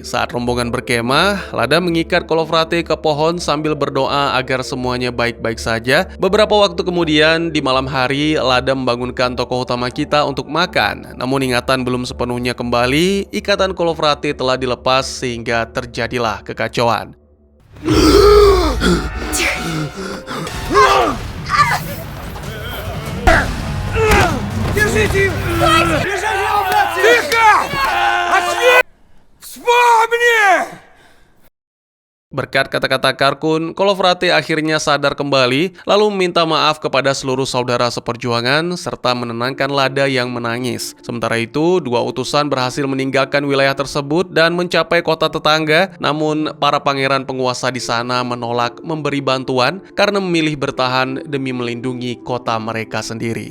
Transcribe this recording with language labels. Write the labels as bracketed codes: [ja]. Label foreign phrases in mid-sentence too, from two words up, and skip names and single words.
[id] Saat rombongan berkemah, Lada mengikat Kolofrate ke pohon sambil berdoa agar semuanya baik-baik saja. Beberapa waktu kemudian, di malam hari, Lada membangunkan tokoh utama kita untuk makan. Namun ingatan belum sepenuhnya kembali, ikatan Kolofrate telah dilepas sehingga terjadilah kekacauan. [ru] Держите! Держите его, братцы! Тихо! Очни! Вспомни! [id] Berkat kata-kata Karkun, Kolofrate akhirnya sadar kembali, lalu meminta maaf kepada seluruh saudara seperjuangan, serta menenangkan Lada yang menangis. Sementara itu, 2 utusan berhasil meninggalkan wilayah tersebut dan mencapai kota tetangga, namun para pangeran penguasa di sana menolak memberi bantuan karena memilih bertahan demi melindungi kota mereka sendiri.